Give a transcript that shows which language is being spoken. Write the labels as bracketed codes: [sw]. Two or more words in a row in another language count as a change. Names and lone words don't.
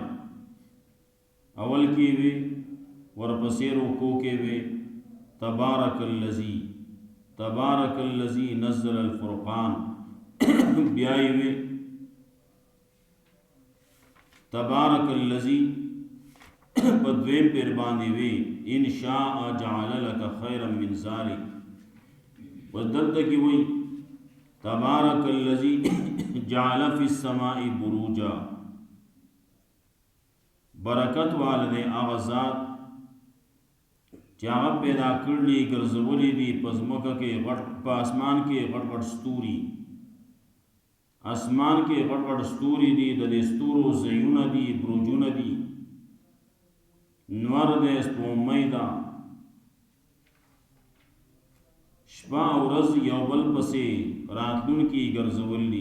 [ps] اول کې وی، ورپسې رکوع کې وی [ar] تبارک الذی نزل الفرقان، [ps] بیا یې وی [ar] تبارک الذی [ps] په دویم پیر باندې وی [ar] ان شاء جعل لك خیرا من ذلک. [ps] ودلته کې وی [ar] تبارک الذی جعل فی السماء بروجا، [ps] برکت والده هغه ذات چې هغه پیدا کړلي ګرځولي دي په ځمکه کې په اسمان کې غټ ستوري، اسمان کې غټ ستوري دي، د دې ستورو ځایونه دي، بروجونه دي، نور دی، سپوږمۍ ده، شپه او ورځ یو بل پسې راتلونکي ګرځولي.